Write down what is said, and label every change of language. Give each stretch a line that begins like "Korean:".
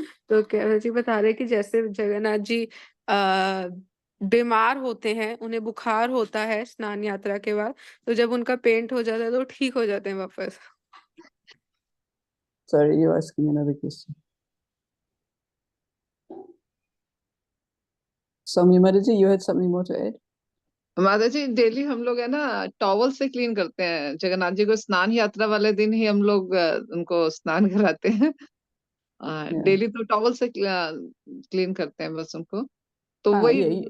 Hindi: तो केवल जी बता रहे कि जैसे जगन्नाथ जी बीमार होते हैं, उन्हें बुखार होता है स्नान यात्रा के बाद, तो जब उनका पेंट हो जाता है तो ठीक हो जाते हैं वापस।
English: Sorry, you're asking another question. Soumya Mataji, you had something more to add?
Hindi: माता जी डेली हम लोग है ना टॉवल से क्लीन करते हैं जगन्नाथ जी को, स्नान यात्रा वाले दिन ही हम लोग उनको स्नान कराते हैं। डेली तो टॉवल से क्लीन करते हैं बस उनको, तो वही